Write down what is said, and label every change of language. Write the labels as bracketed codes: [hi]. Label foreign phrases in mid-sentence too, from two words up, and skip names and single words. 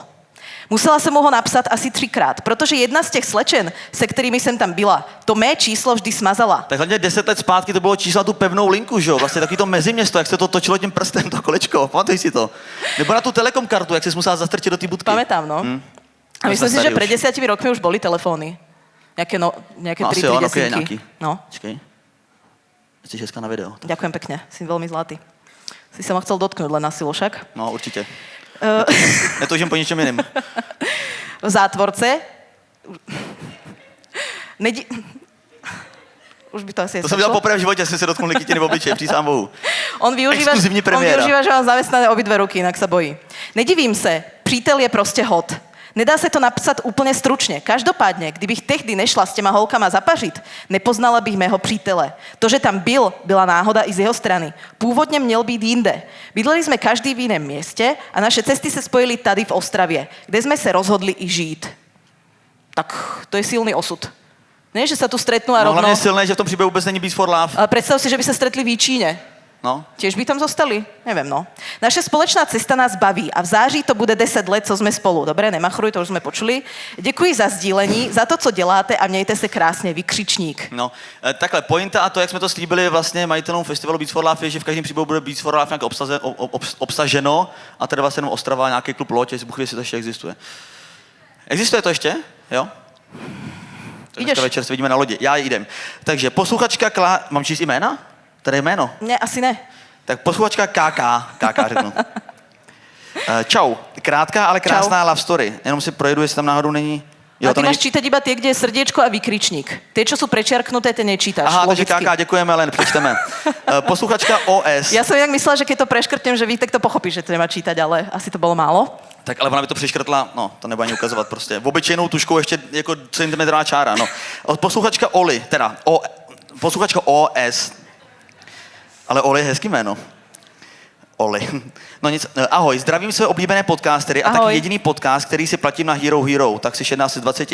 [cs] Musela jsem mu ho napsat asi 3krát, protože jedna z těch slečen, se kterými jsem tam byla, to mé číslo vždy smazala. Tak hlavně 10 let zpátky to bylo číslo na tu pevnou linku, že jo? Vlastně takový to meziměsto, jak se to točilo tím prstem, to kolečko, pamatuj si to. Nebo na tu telekom kartu, jak jsi musela zastrčit do té budky. [sk] Pamätám, no. A myslím si, že pred 10 rokmi už boli telefóny. Nejaké 3 desinky. No. [cs] Počkej. Jsi hezká na video. [sk] Ďakujem pekne, si veľmi zlatý. Si sa ma chcel dotknúť len na silu však. [cs] No, určitě. Netoužím po ničem jiným. [sk] V zátvorce. Už by to asi [cs] To jsem dělal poprvé v životě, jsem se dotknul Nikitiny v obličeji, přísám Bohu. [sk] On využíva, že mám zamestnané obidve ruky, inak sa bojí. [cs] Nedivím se, přítel je prostě hot. Nedá se to napsat úplně stručně. Každopádně, kdybych tehdy nešla s těma holkama zapařit, nepoznala bych mého přítele. To, že tam byl, byla náhoda i z jeho strany. Původně měl být jinde. Bydleli jsme každý v jiném městě a naše cesty se spojily tady v Ostravě, kde jsme se rozhodli i žít. Tak to je silný osud. [sk] Ne, že sa tu stretnú a rovno... [cs] Hlavně silné, že v tom příběhu vůbec není Beats for Love. [sk] Ale predstav si, že by sa stretli v Jíčíne. No. Tiež by tam zostali? Neviem, no. [cs] Naša společná cesta nás baví a v září to bude 10 let, co sme spolu. [sk] Dobre, nemachruj, to už sme počuli. [cs] Děkuji za sdílení, za to, co děláte a mějte se krásně, vykřičník. No, takhle, pointa a to, jak jsme to slíbili vlastně majitelům festivalu Beats for Love, je, že v každém příběhu bude Beats for Love nějak obsaženo a teda vlastně jenom Ostrava, nějaký klub Loď, jestli Bůh ví, jestli to ještě existuje. Existuje to ještě? Jo? Dneska večer se vidíme na lodi. Já jdem. Takže posluchačka Mám číst jména? Tady je jméno? Ne, asi ne. Tak posluchačka KK řeknu. Čau. Krátká, ale krásná [en] love story. [cs] Jenom si projedu, jestli tam náhodou není... Jo, [sk] a ty máš čítať iba tie, kde je srdiečko a vykričník. Tie, čo sú prečiarknuté, tie nečítaš. [cs] Aha, logicky. takže KK, děkujeme, len přečteme. Posluchačka OS. [sk] Ja som inak myslela, že keď to preškrtnem, že Vítek to pochopí, že to nemá čítať, ale asi to bolo málo. [cs] Tak ale ona by to přeškrtla, no, to nebude ani ukazovat prostě. Obyčejnou tuškou ještě jako centimetrová čára, no. Posluchačka Oli, teda posluchačka OS. Ale Oli je hezký jméno. Oli. No nic, ahoj, zdravím své oblíbené podcastery a taky jediný podcast, který si platím na Hero, tak si 16 z 20.